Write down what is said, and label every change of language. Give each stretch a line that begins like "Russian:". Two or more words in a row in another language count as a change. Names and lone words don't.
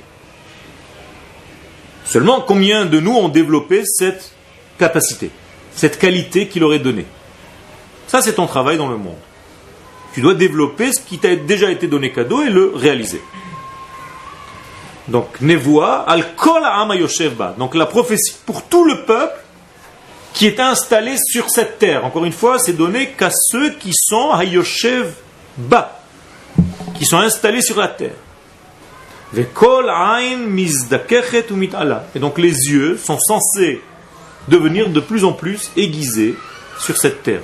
French: Seulement, combien de nous ont développé cette capacité, cette qualité qu'il aurait donnée? Ça, c'est ton travail dans le monde. Tu dois développer ce qui t'a déjà été donné cadeau et le réaliser. Donc,
Hebrew: נבואה, על כל העם היושב בה.
French: Donc, la prophétie pour tout le peuple qui est installé sur cette terre. Encore une fois, c'est donné qu'à ceux qui sont
Hebrew: היושב בה,
French: qui sont installés sur la terre.
Hebrew: וכל עין מזדככת ומתעלה.
French: Et donc, les yeux sont censés devenir de plus en plus aiguisés sur cette terre.